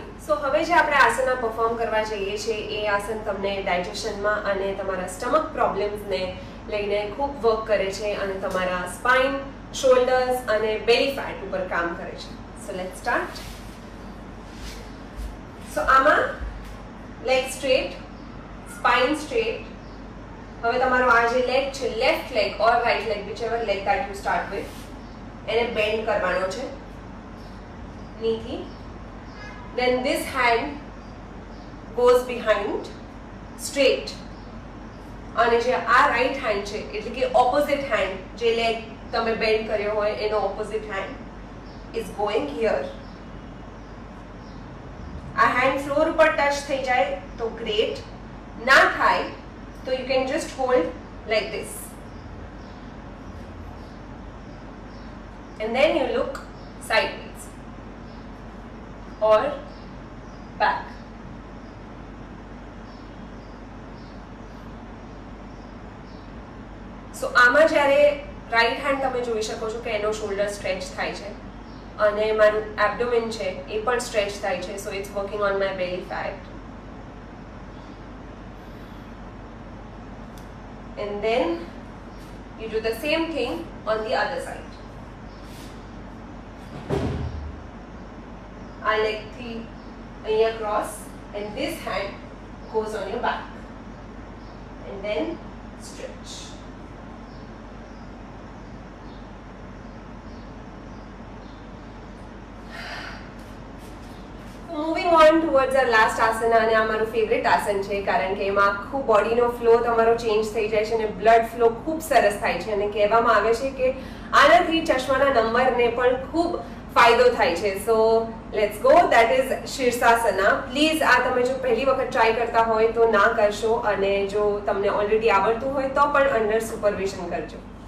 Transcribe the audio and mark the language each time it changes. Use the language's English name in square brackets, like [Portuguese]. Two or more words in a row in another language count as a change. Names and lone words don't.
[Gujarati] સો હવે જે આપણે આસના પરફોર્મ કરવા જઈએ છીએ એ આસન તમને ડાયજેશનમાં અને તમારા [English] stomach problems [Gujarati] લઈને ખૂબ વર્ક કરે છે અને તમારા સ્પાઇન, શોલ્ડર્સ અને [English] belly fat [Gujarati] ઉપર કામ કરે છે. [English] so let's start. સો આમાં leg straight, spine straight. [Gujarati] હવે તમારો આ જે લેગ છે, [English] left leg or right leg, whichever leg that you start with, [Gujarati] એને બેન્ડ કરવાનો છે નીથી. [English] Then this hand goes behind straight [Gujarati] અને જે આ [English] right hand [Gujarati] છે એટલે કે [English] opposite hand [Gujarati] જે લેગ તમે બેન્ડ કર્યો હોય એનો [English] opposite hand is going here. [Gujarati] આ હેન્ડ ફ્લોર ઉપર ટચ થઈ જાય તો ગ્રેટ, ના થાય તો [English] you can just hold like this and then you look sideways or back. [Gujarati] So આમાં જ્યારે [English] right hand [Gujarati] તમે જોઈ શકો છો કે એનો શોલ્ડર સ્ટ્રેચ થાય છે અને મારું એબ્ડોમેન છે એ પણ સ્ટ્રેચ થાય છે. [English] so it's working on my belly fat. And then you do the same thing on the other side. [Gujarati] આ leg થી અહીંયા [English] cross and this hand goes on your back and then stretch. Moving on towards our last asana, [Gujarati] અને આ મારું ફેવરેટ આસન છે કારણ કે એમાં આખું બોડીનો ફ્લો તમારો ચેન્જ થઈ જાય છે અને [English] blood flow [Gujarati] ખૂબ સરસ થાય છે અને કહેવામાં આવે છે કે આનાથી ચશ્માના નંબરને પણ ખૂબ ફાયદો થાય છે. [English] so let's go, that is શીર્ષાસના. [Gujarati] પ્લીઝ આ તમે જો પહેલી વખત ટ્રાય કરતા હોય તો ના કરશો અને જો તમને ઓલરેડી આવડતું હોય તો પણ [English] under supervision [Gujarati] કરજો.